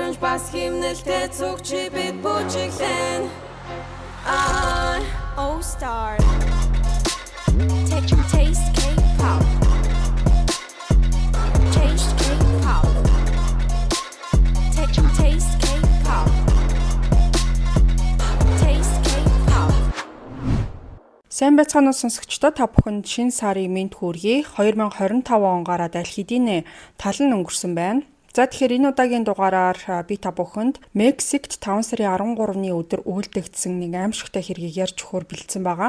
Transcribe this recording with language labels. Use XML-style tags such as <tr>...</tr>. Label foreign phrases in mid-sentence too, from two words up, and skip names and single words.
<mn>бас химнэлтэй цогч бид бүжиглэн</mn> <en>All Star Taste K-pop Taste K-pop Taste K-pop Taste K-pop</en> <mn>Сайн байцгаана уу сонсогчдоо, та бүхэнд шинэ сарын мэнд хүргэе. 2025 он гараад аль хэдийн тал нь өнгөрсөн байна. За тэгэхээр энэ удаагийн дугаараар би та бүхэнд Мексикт 5 сарын 13-ны өдөр үйлдэгдсэн нэг аимшигтай хэргийг ярьж өгөхөөр бэлдсэн байгаа.</mn>